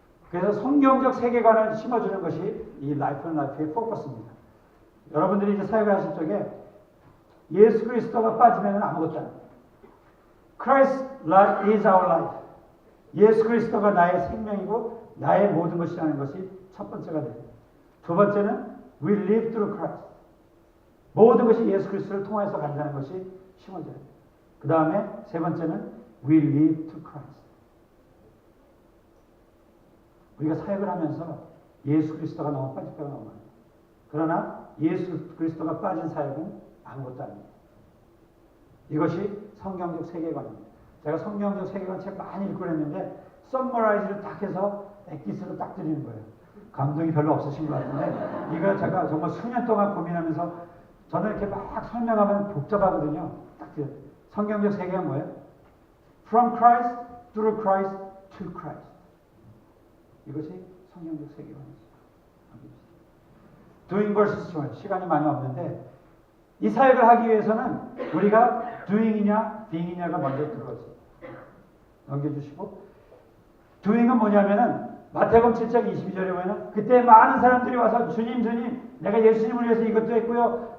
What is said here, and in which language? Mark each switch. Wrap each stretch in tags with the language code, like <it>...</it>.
<ko>그래서 성경적 세계관을 심어주는 것이 이 라이프 온 라이프의 포커스입니다. 여러분들이 이제 사역을 하실 적에 예수 그리스도가 빠지면 아무것도 안 돼요.</ko> <en>Christ is our life.</en> <ko>예수 그리스도가 나의 생명이고 나의 모든 것이라는 것이 첫 번째가 돼요. 두 번째는</ko> <en>we live through Christ.</en> <ko>모든 것이 예수 그리스도를 통해서 간다는 것이 심어져요. 그 다음에 세 번째는</ko> <en>we live to Christ.</en> <ko>우리가 사역을 하면서 예수 그리스도가 너무 빠질 때가 너무 많아요. 그러나 예수 그리스도가 빠진 사역은 아무것도 아닙니다. 이것이 성경적 세계관입니다. 제가 성경적 세계관 책 많이 읽고 그랬는데 서머라이즈를 딱 해서 엑기스로 딱 드리는 거예요. 감동이 별로 없으신 것 같은데 이거 제가 정말 수년 동안 고민하면서 저는 이렇게 막 설명하면 복잡하거든요. 딱 성경적 세계가 뭐예요?</ko> <en>From Christ, through Christ, to Christ.</en> <ko>이것이 성경적 세계관이죠.</ko> <en>Doing versus doing.</en> <ko>시간이 많이 없는데 이 사역을 하기 위해서는 우리가 doing이냐, being이냐가 먼저 들어가죠. 넘겨주시고 doing은 뭐냐면은 마태복음 7장 22절에 보면 그때 많은 사람들이 와서 주님 주님 내가 예수님을 위해서 이것도 했고요.</ko>